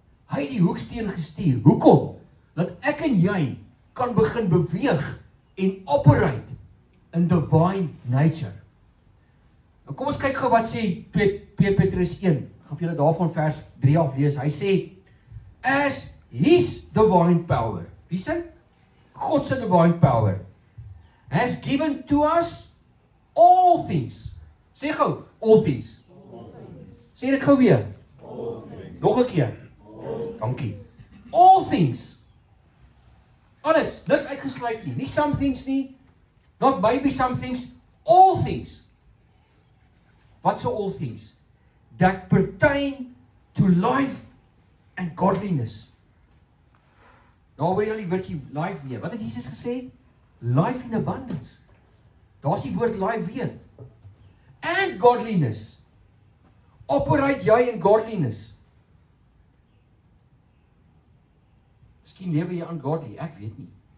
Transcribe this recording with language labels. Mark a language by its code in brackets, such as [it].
[af] Hy het die hoeksteen gestuur. Hoekom? Dat ek en jy kan begin beweeg en [en] operate in divine nature. [af] Nou kom ons kyk gou wat sê 2 Petrus 1. Ek gaan vir julle daarvan vers 3 af lees. Hy sê, [en] as his divine power, [af] wie sê? [en] God se divine power, has given to us all things. [af] Sê gou, all things. Sê dit gou weer. Nog 'n keer. Dankie. [en] All things. [af] Alles, niks uitgesluit nie. Nie some things nie, [en] not maybe some things, all things. [af] Wat so all things? [en] That pertain to life and godliness. [af] Nou hoor jy al die woordjie life weer. Wat het Jesus gesê? [en] Life in abundance. [af] Daar is die woord life weer. [en] And godliness. Operate jy in godliness. [af] Miskien lewe jy ungodly, ek weet nie.